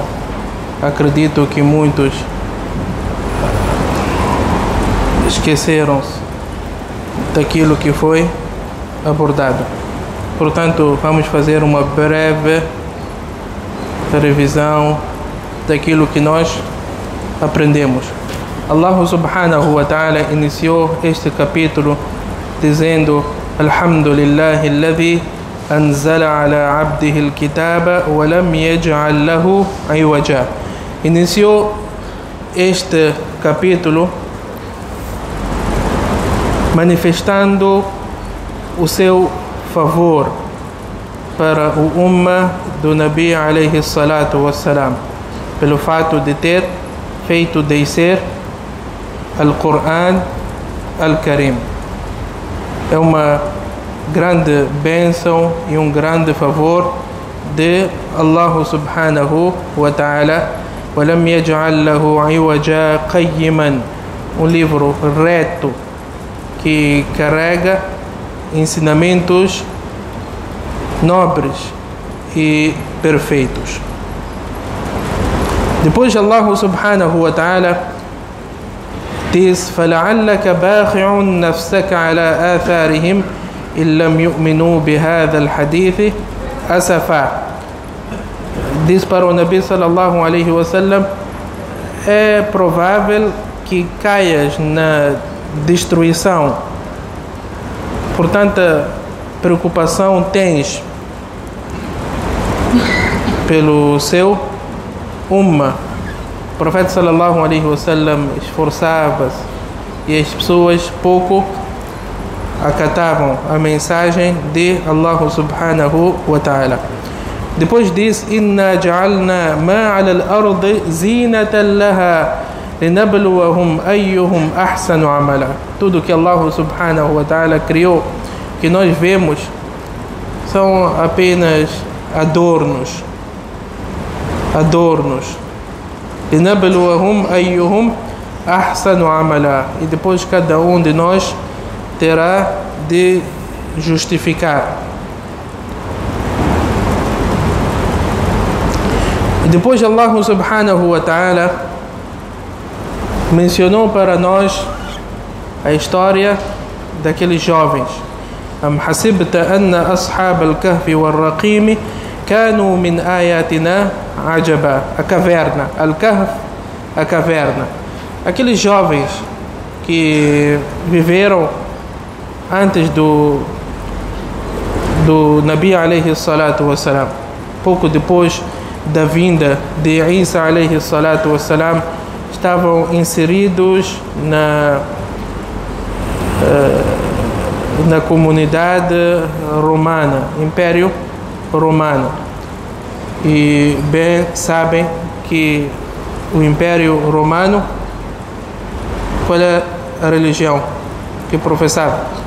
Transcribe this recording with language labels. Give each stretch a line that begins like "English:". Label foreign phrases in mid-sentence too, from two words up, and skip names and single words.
Portuguese: Acredito que muitos esqueceram-se daquilo que foi abordado. Portanto, vamos fazer uma breve revisão daquilo que nós aprendemos. Allah
Arabic: سبحانه وتعالى
Portuguese: iniciou este capítulo dizendo:
Arabic: الحمد لله الذي أنزل على عبده الكتاب ولم يجعل له عوجا.
Portuguese: Iniciou este capítulo manifestando o seu favor para o Ummah do Nabi
Arabic: عليه الصلاة والسلام,
Portuguese: pelo fato de ter feito descer Al-Quran Al-Karim. É uma grande bênção e um grande favor de Allah
Arabic: سبحانه وتعالى. وَلَمْ يَجْعَلْ لَهُ عِوَجًا قَيِّمًا,
Portuguese: um livro reto que carrega ensinamentos nobres e perfeitos. Depois Allah
Arabic: سبحانه وتعالى
Portuguese: diz:
Arabic: فَلَعَلَّكَ بَاخِعٌ نَفْسَكَ عَلَى آثَارِهِمْ إِنْ لَمْ يُؤْمِنُوا بِهَذَا الْحَدِيثِ أَسَفًا.
Portuguese: Diz para o Nabi
Arabic: صلى الله عليه وسلم:
Portuguese: é provável que caias na destruição. Por tanta preocupação tens pelo seu Ummah. O profeta
Arabic: صلى الله عليه وسلم
Portuguese: esforçava-se e as pessoas pouco acatavam a mensagem de Allah
Arabic: سبحانه وتعالى.
Portuguese: Depois diz:
Arabic: إنا جعلنا ما على الأرض زينة لها لنبلوهم أيهم أحسن عملا.
Portuguese: Tudo que Allah
Arabic: سبحانه وتعالى
Portuguese: criou, que nós vemos, são apenas adornos.
Arabic: لِنَبْلُوَهُمْ أَيُّهُمْ أَحْسَنُ عَمَلًا.
Portuguese: E depois cada um de nós terá de justificar. E depois Allah
Arabic: سبحانه وتعالى
Portuguese: mencionou para nós a história daqueles jovens.
Arabic: أَمْ حَسِبْتَ أَنَّ أَصْحَابَ الْكَهْفِ وَالرَّقِيمِ كانوا من آياتنا عجبا.
Portuguese: A caverna, Al-Kahf, a caverna. Aqueles jovens que viveram antes do Nabi
Arabic: عليه الصلاة والسلام,
Portuguese: pouco depois da vinda de Isa
Arabic: عليه الصلاة والسلام,
Portuguese: estavam inseridos na comunidade romana, Império Romano. E bem sabem que o Império Romano, qual é a religião que professava?